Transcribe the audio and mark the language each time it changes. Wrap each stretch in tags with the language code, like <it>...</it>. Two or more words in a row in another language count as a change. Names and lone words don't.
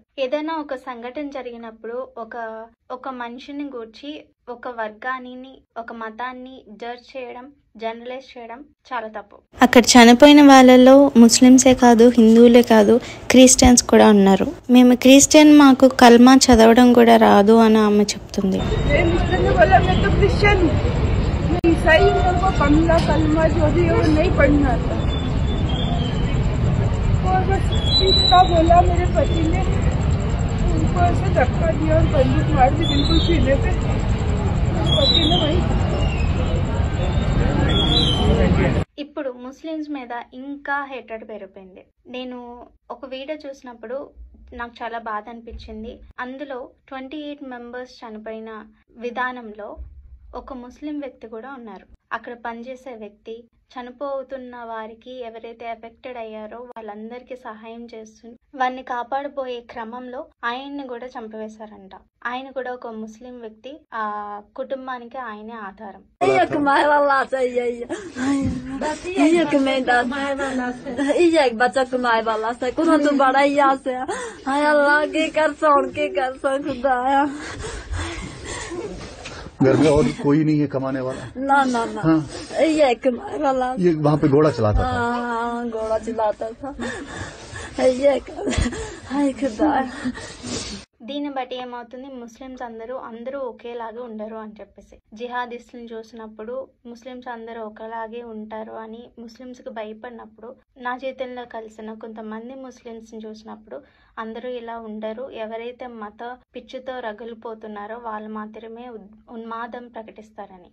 <te>ఏదైనా ఒక సంఘటన జరిగినప్పుడు ఒక మనిషిని గూర్చి ఒక వర్గాన్ని, ఒక మతాన్ని జడ్జ్ చేయడం, జనరలైజ్ చేయడం చాలా తప్పు. అక్కడ చనిపోయిన వాళ్ళలో ముస్లిమ్సే కాదు, హిందువులే కాదు, క్రిస్టియన్స్ కూడా ఉన్నారు. మేము క్రిస్టియన్, మాకు కల్మా చదవడం కూడా రాదు అని ఆమె చెప్తుంది.</te> <hi>और बस इतना बोला मेरे पति ने, उनको ऐसे धक्का दिया और बंदूक मार दी बिल्कुल सीने पे। पति ने वही</hi> <te>ఇప్పుడు ముస్లిమ్స్ మీద ఇంకా హేట్రెడ్ పెరిగిపోయింది. నేను ఒక వీడియో చూసినప్పుడు నాకు చాలా బాధ అనిపించింది. అందులో 28 మెంబర్స్ చనిపోయిన విధానంలో ఒక ముస్లిం వ్యక్తి కూడా ఉన్నారు. అక్కడ పనిచేసే వ్యక్తి చనిపోతున్న వారికి ఎవరైతే ఎఫెక్టెడ్ అయ్యారో వాళ్ళందరికీ సహాయం చేస్తుంది. వారిని కాపాడబోయే క్రమంలో ఆయన్ని కూడా చంపివేశారంట. ఆయన కూడా ఒక ముస్లిం వ్యక్తి. ఆ కుటుంబానికి ఆయనే ఆధారం.</te> <hi>घर में और कोई नहीं है कमाने वाला? ना ना ना, हाँ। ये कमाने वाला। ये वहाँ पे घोड़ा चलाता था? हाँ, घोड़ा चलाता था। ये हाय खुदा।</hi> <te>దీన్ని బట్టి ఏమవుతుంది, ముస్లిమ్స్ అందరూ ఒకేలాగా ఉండరు అని చెప్పేసి. జిహాదిస్ట్ని చూసినప్పుడు ముస్లిమ్స్ అందరూ ఒకలాగే ఉంటారు అని ముస్లిమ్స్కి భయపడినప్పుడు, నా జీవితంలో కలిసిన కొంతమంది ముస్లిమ్స్ని చూసినప్పుడు అందరూ ఇలా ఉండరు, ఎవరైతే మత పిచ్చితో రగిలిపోతున్నారో వాళ్ళు మాత్రమే ఉన్మాదం ప్రకటిస్తారని.</te>